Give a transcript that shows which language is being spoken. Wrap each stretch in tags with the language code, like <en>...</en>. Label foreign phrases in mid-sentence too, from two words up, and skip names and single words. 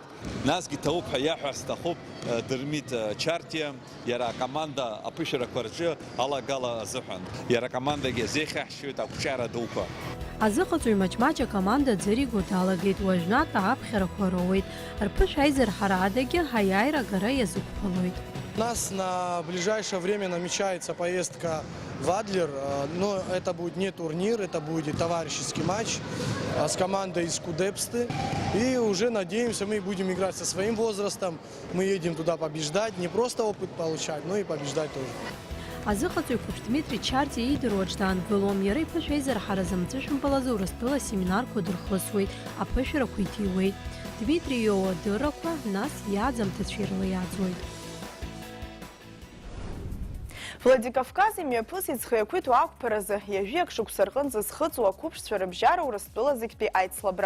<ab>Насгьы ҭауп ҳәа иаҳәар сҭахуп Дырмит Чартиа, иара акоманда аԥышәарақәа рҿы алагала азыҳәан. Иара акомандагьы азеихьаҳшьоит ақәҿиара дуқәа. Азыҟаҵаҩ маҷ-маҷ акоманда аӡыриго далагеит, уажәнатә аԥхьарақәа роуеит. Рԥышә аизарҳара адагьы аиааира агара иазықәԥалоит.</ab> <ru>У нас на ближайшее время намечается поездка в Адлер, но это будет не турнир, это будет товарищеский матч с командой из Кудепсты. И уже надеемся, мы будем играть со своим возрастом, мы едем туда побеждать, не просто опыт получать, но и побеждать тоже.</ru> <ab>Азыҟаҵаҩ қәыԥш Дмитри Чарти иидыруа аҿ даангылом, иара иԥышә аизарҳаразы амҵәышәымпалазы Урыстәыла семинарқәа дырхлысуеит, аԥышәарақәа иҭиуеит. Дмитри иоуа адыррақәа, нас иааӡамҭацәа ирыла иааӡоит. Владикавказ имҩаԥыс иӡхиақәиҭу ақәԥаразы иажәиак шықәса рҟынӡа зхыҵуа ақәыԥшцәа рыбжьара Урыстәыла зегьтәи аицлабра.</ab>